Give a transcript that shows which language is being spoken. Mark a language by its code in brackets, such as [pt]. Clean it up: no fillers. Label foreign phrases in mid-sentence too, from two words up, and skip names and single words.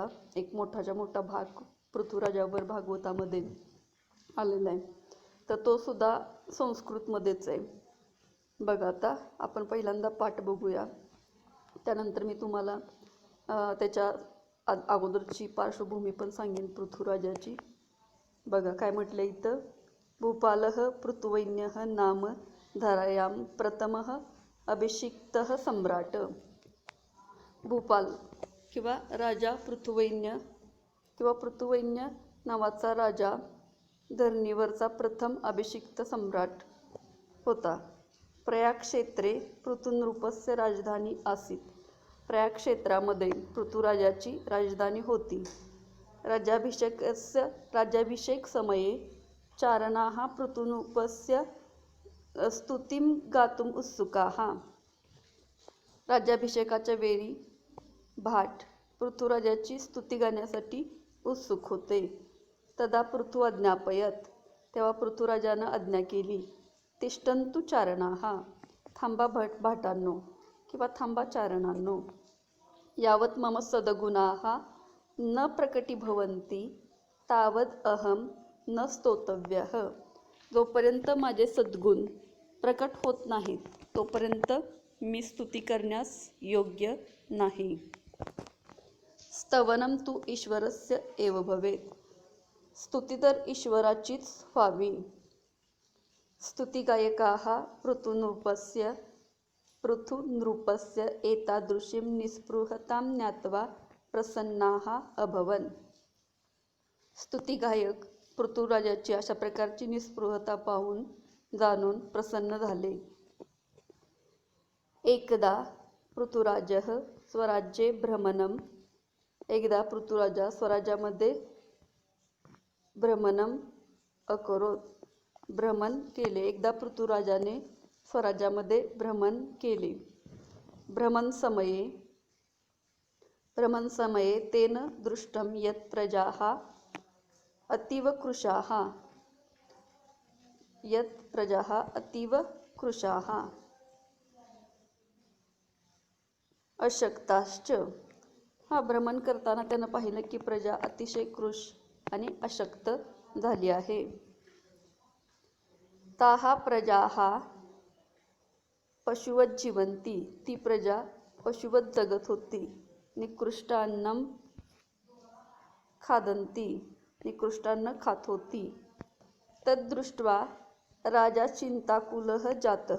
[mr] एक मोठाच्या मोठा भाग पृथुराजावर भागवतामध्ये आलेला आहे, तर तो सुद्धा संस्कृतमध्येच आहे। बघा आता आपण पहिल्यांदा पाठ बघूया, त्यानंतर मी तुम्हाला त्याच्या अगोदरची पार्श्वभूमी पण सांगेन पृथुराजाची। बघा काय म्हटलं इथं। [sa] भूपालः पृथुवैन्यः नाम धारायां प्रथमः अभिषिक्तः सम्राट। [mr] भूपाल किंवा राजा पृथुवैन्य किंवा पृथुवैन्य नावाचा राजा धरणीवरचा प्रथम अभिषिक्त सम्राट होता। [sa] प्रयाग क्षेत्रे पृथुनृपस्य राजधानी आसीत्। [mr] प्रयाग क्षेत्रामध्ये पृथुराजाची राजधानी होती। [sa] राज्याभिषेक समये चारणाः पृथुनृपस्य स्तुतिं गातुम् उत्सुकाः। [mr] राज्याभिषेकाच्या वेळी भाट पृथुराजाची स्तुती गाण्यासाठी उत्सुक होते। [sa] तदा पृथु अज्ञापयत्, [mr] तेव्हा पृथुराजानं आज्ञा केली। [sa] तिष्ठन्तु चारणाः, [mr] थांबा भाटांनो किंवा थांबा चारणांनो। [sa] यावत् मम सद्गुणाः न प्रकटीभवन्ति तावद् अहं न स्तोतव्यः। [mr] जोपर्यंत माझे सद्गुण प्रकट होत नाहीत तोपर्यंत मी स्तुती करण्यास योग्य नाही। [sa] स्तवनं तु ईश्वरस्य एव भवेत्, [mr] स्तुती तर ईश्वराचीच व्हावी। [sa] स्तुतिगायकाः पृथु नृपस्य एतादृशीं निस्पृहतां ज्ञात्वा प्रसन्नाः अभवन्. [mr] स्तुतिगायक पृथुराजाची अशा प्रकारची निस्पृहता पाहून जाणून प्रसन्न झाले. [sa] एकदा पृथुराजः स्वराज्ये भ्रमणम्. [mr] एकदा पृथुराजा स्वराज्यामध्ये [sa] भ्रमणम् अकरोत, [mr] भ्रमण केले. एकदा पृथुराजाने स्वराज्यामध्ये भ्रमण केले. [sa] भ्रमणसमये तेन दृष्टं यत् प्रजाः अतीव कृशाः अशक्ताश्च. [mr] भ्रमण करताना त्यानं पाहिलं की प्रजा अतिशय कृश आणि अशक्त झाली आहे. [sa] ताः प्रजाः पशुवत जीवन्ति. [mr] ती प्रजा पशुवत जगत होती. [sa] निकृष्टान्नं खादन्ति. [mr] निकृष्टान्न खात होती. [sa] तद्दृष्ट्वा राजा चिंताकुलः जातः.